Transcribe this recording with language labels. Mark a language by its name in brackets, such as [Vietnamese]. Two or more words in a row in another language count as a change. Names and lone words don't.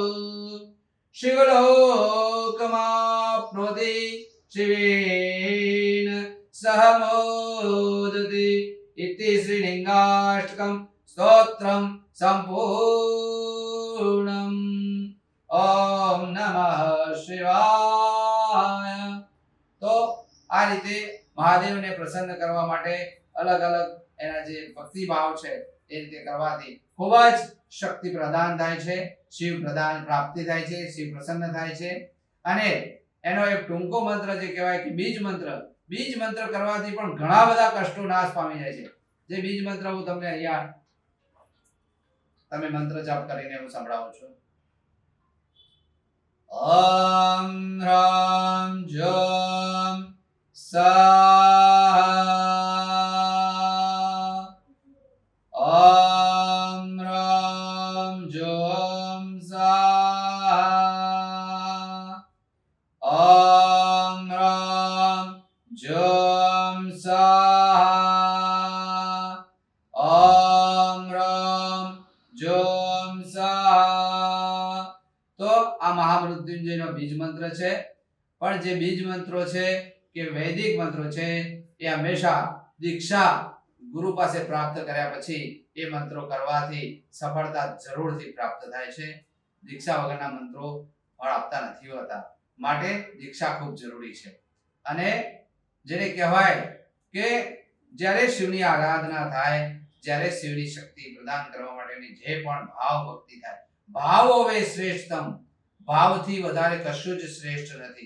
[Sanskrit] शिवलोकमाप्नोति शिवेन सह मोदति इति श्रीलिङ्गाष्टकं स्तोत्रं संपूर्णम्। ओम नमः शिवाय। [Gujarati] તો આ રીતે મહાદેવને પ્રસન્ન કરવા માટે અલગ અલગ એના જે ભક્તિ ભાવ છે એ રીતે કરવાથી ખૂબ જ શક્તિ પ્રદાન થાય છે, શિવ પ્રદાન પ્રાપ્તિ થાય છે, શિવ પ્રસન્ન થાય છે। અને એનો એક ટૂંકો મંત્ર જે કહેવાય કે બીજ મંત્ર કરવાથી પણ ઘણા બધા કષ્ટો નાશ પામી જાય છે। જે બીજ મંત્ર હું તમને અહીંયા તમે મંત્ર જાપ કરીને હું સંભળાવું છું। [Sanskrit] ओम ह्रां जं स्वाहा। ओम ह्रां जं स्वाहा। ओम ह्रां जं स्वाहा। ओम ह्रां जं स्वाहा। [Gujarati] તો આ મહામૃત્યુંજયનો બીજ મંત્ર છે। પણ જે બીજ મંત્રો છે કે વૈદિક મંત્રો છે એ હંમેશા દીક્ષા ગુરુ પાસે પ્રાપ્ત કર્યા પછી એ મંત્રો કરવાથી સફળતા જરૂરથી પ્રાપ્ત થાય છે। दीक्षा वगરના મંત્રો ફળ આપતા નથી હોતા, માટે દીક્ષા ખૂબ જરૂરી છે। અને જેને કહેવાય કે જ્યારે શિવની આરાધના થાય, જ્યારે શિવની શક્તિ પ્રદાન કરવા માટેની જે પણ ભાવ ભક્તિ થાય, ભાવ હવે શ્રેષ્ઠતમ, ભાવથી વધારે કશું જ શ્રેષ્ઠ નથી।